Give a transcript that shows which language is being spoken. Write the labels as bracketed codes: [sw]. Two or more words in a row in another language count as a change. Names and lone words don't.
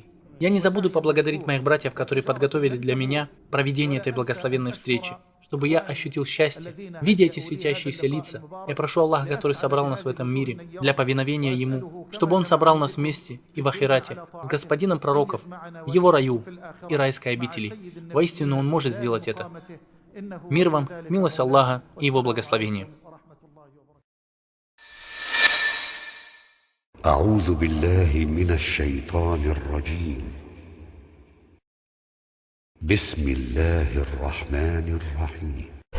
[ru] Я не забуду поблагодарить моих братьев, которые подготовили для меня проведение этой благословенной встречи, чтобы я ощутил счастье, видя эти светящиеся лица. Я прошу Аллаха, который собрал нас в этом мире, для повиновения Ему, чтобы Он собрал нас вместе и в ахирате, с Господином пророков, в Его раю и райской обители. Воистину Он может сделать это. Мир вам, милость Аллаха и Его благословение. [ar] أعوذ بالله من الشيطان الرجيم بسم الله الرحمن الرحيم